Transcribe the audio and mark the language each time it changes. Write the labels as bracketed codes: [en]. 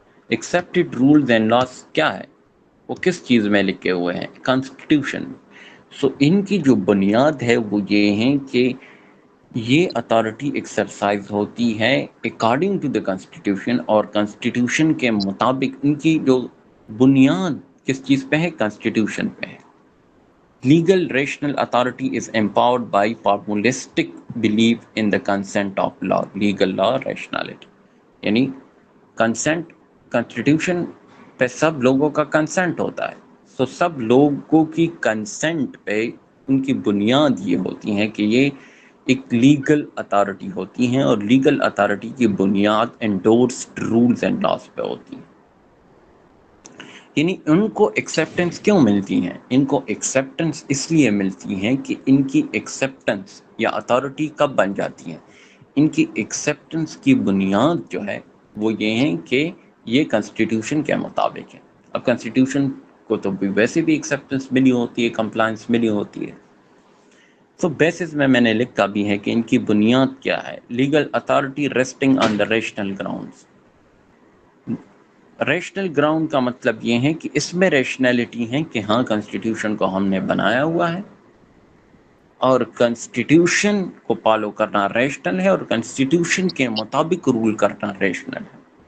[ur] Accepted rules and loss کیا ہے؟ وہ کس چیز میں لکھے ہوئے ہیں؟ کانسٹیٹیوشن. سو ان کی جو بنیاد ہے وہ یہ ہے کہ یہ اتھارٹی ایکسرسائز ہوتی ہے [en] according to the constitution, [ur] اور کانسٹیٹیوشن کے مطابق ان کی جو بنیاد کس چیز پہ ہے؟ کانسٹیٹیوشن پہ ہے. Legal rational authority is [en] empowered by formalistic belief in the consent of law. [ur] Legal law rationality یعنی کنسنٹ، کانسٹیٹیوشن پہ سب لوگوں کا کنسنٹ ہوتا ہے. سو سب لوگوں کی کنسنٹ پہ ان کی بنیاد یہ ہوتی ہے کہ یہ ایک لیگل اتھارٹی ہوتی ہیں، اور لیگل اتھارٹی کی بنیاد انڈورسڈ رولز اینڈ لاس پہ ہوتی ہیں. یعنی ان کو ایکسیپٹنس کیوں ملتی ہیں؟ ان کو ایکسیپٹنس اس لیے ملتی ہیں کہ ان کی ایکسیپٹنس یا اتھارٹی کب بن جاتی ہے؟ ان کی ایکسیپٹنس کی بنیاد جو ہے وہ یہ ہے کہ یہ کنسٹیٹیوشن کے مطابق ہے. اب کنسٹیٹیوشن کو تو ویسے بھی ایکسیپٹنس ملی ہوتی ہے، کمپلائنس ملی ہوتی ہے. تو بیسس میں نے لکھا بھی ہے کہ ان کی بنیاد کیا ہے. [en] Legal authority resting on the rational grounds. [ur] ریشنل گراؤنڈ کا مطلب یہ ہے کہ اس میں ریشنلٹی ہے کہ ہاں کنسٹیٹیوشن کو ہم نے بنایا ہوا ہے، اور کنسٹیٹیوشن کو فالو کرنا ریشنل ہے، اور کنسٹیٹیوشن کے مطابق رول کرنا ریشنل ہے.